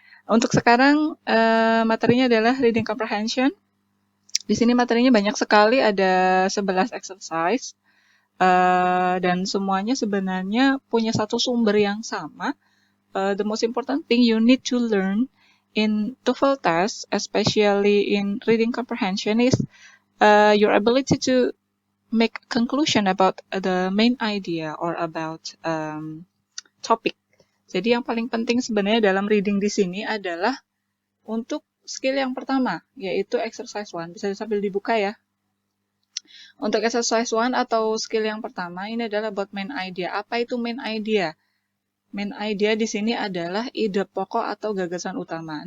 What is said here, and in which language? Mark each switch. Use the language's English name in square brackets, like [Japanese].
[Indonesian] Untuk sekarang materinya adalah reading comprehension. Di sini materinya banyak sekali, ada 11 exercise. Dan semuanya sebenarnya punya satu sumber yang sama. [English] The most important thing you need to learn in TOEFL test, especially in reading comprehension, is your ability to make conclusion about the main idea or about topic. [Indonesian] Jadi yang paling penting sebenarnya dalam reading di sini adalah untuk skill yang pertama, yaitu exercise 1. Bisa sambil dibuka ya. Untuk exercise 1 atau skill yang pertama, ini adalah [English] about main idea. [Indonesian] Apa itu main idea? Main idea di sini adalah ide pokok atau gagasan utama.